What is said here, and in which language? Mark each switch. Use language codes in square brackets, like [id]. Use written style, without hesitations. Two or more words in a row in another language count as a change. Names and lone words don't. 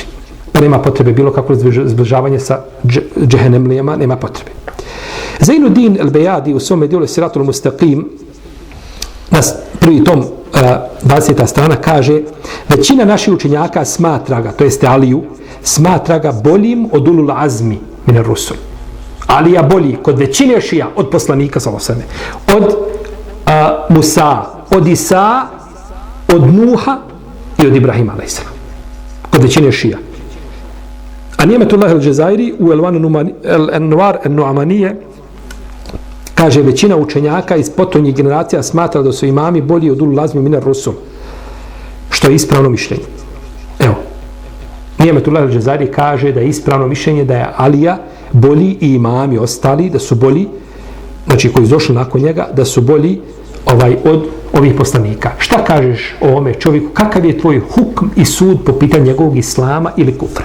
[bs] Pa nema potrebe bilo kako zbližavanje sa džehennemlijama, nema potrebe. Zainuddin el-Bejadi u svome dijelu Siratul Mustaqim na prvi tom 20. strana kaže većina naših učenjaka smatra ga, to jeste Aliju, smatra ga boljim od [ar] أولي العزم من الرسل. [bs] Alija bolji kod većine šija od poslanika [ar] صلى الله عليه وسلم, [bs] od Musa, od Isa, od Nuha i od Ibrahima a.s. kod većine šija. A Nimetullah el-Džezairi u El-Anwar el-Nu'amanije kaže većina učenjaka iz potonjih generacija smatra da su imami bolji od [ar] أولي العزم من الرسل, [bs] što je ispravno mišljenje. Evo, Nimetullah el-Džezairi kaže da je ispravno mišljenje da je Alija bolji i imami ostali, da su bolji, znači koji su došli nakon njega, da su bolji od ovih poslanika. Šta kažeš o ovome čovjeku? Kakav je tvoj hukm i sud po pitanju njegovog islama ili kufra?